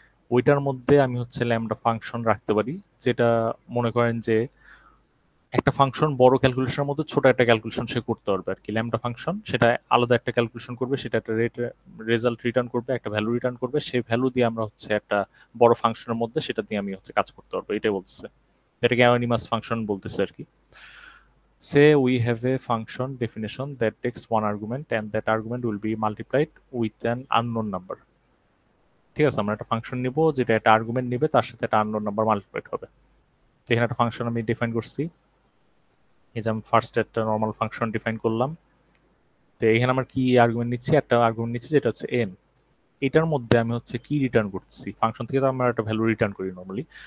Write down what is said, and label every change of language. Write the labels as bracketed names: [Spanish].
[Bangla] ওইটার মধ্যে আমি হচ্ছে ল্যামডা ফাংশন রাখতে পারি, যেটা মনে করেন যে একটা ফাংশন বড় ক্যালকুলেশনের মধ্যে ছোট একটা ক্যালকুলেশন সে করতে পারবে আর কি। ল্যামডা ফাংশন সেটা আলাদা একটা ক্যালকুলেশন করবে, সেটা একটা রেজাল্ট রিটার্ন করবে, একটা ভ্যালু রিটার্ন করবে, সেই ভ্যালু দিয়ে আমরা হচ্ছে একটা বড় ফাংশনের মধ্যে সেটা দিয়ে আমি হচ্ছে কাজ করতে পারবো, এটাই বলতেছে। এটাকে অ্যানোনিমাস ফাংশন বলতেছে আর কি। [English] Say we have a function definition that takes one argument and that argument will be multiplied with an unknown number. [Bangla] ঠিক আছে, আমরা একটা ফাংশন নিব যেটা একটা আর্গুমেন্ট নিবে, তার সাথে একটা আননোন নাম্বার মাল্টিপ্লাইড হবে। তো এখানে একটা ফাংশন আমি ডিফাইন করছি, এই যে আমি ফার্স্ট একটা নর্মাল ফাংশন ডিফাইন করলাম। তো এখানে আমার কি আর্গুমেন্ট নিচ্ছি, একটা আর্গুমেন্ট নিচ্ছি যেটা হচ্ছে n। এটার মধ্যে আমি হচ্ছে কি রিটার্ন করছি, ফাংশন থেকে তো আমরা একটা ভ্যালু রিটার্ন করি নর্মালি।